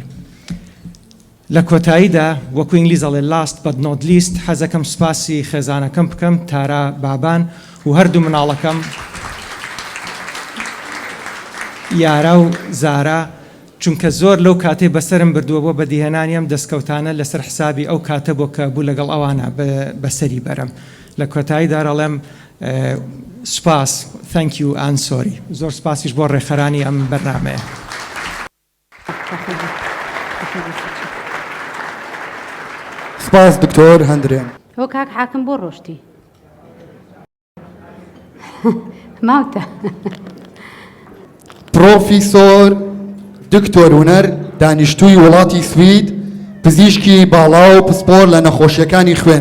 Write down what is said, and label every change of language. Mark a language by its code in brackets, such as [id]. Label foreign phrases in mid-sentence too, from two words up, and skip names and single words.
[ckb] لە کۆتاییدا وەکو ئینگلیزەڵێ [en] last but not least [ckb] حەزەکەم سوپاسی خێزانەکەم بکەم تارا بابان و هەردوو مناڵەکەم یارا و زارا چونکە زۆر لەو کاتێ بەسرم بردووە بۆ بەدیهێنانیم دەستکەوتانە لەسەر حسابی ئەو کاتە بۆ کە بوو لەگەڵ ئەوانە بەسەری بەرم. لە کۆتاییدا ڕەڵێم سوپاس [en] thank you and sorry. [ckb] زۆر سپاسیش بۆ ڕێخەرانی ئەم بەرنامەیە. سپاس دکتۆر هەندرێن. هۆ کاک حاکم بۆ ڕۆشتی ماوتە. پرۆفیسۆر دکتۆر هونەر دانیشتووی وڵاتی سوید، پزیشکی باڵا و پسپۆر لە نەخۆشیەکانی خوێن،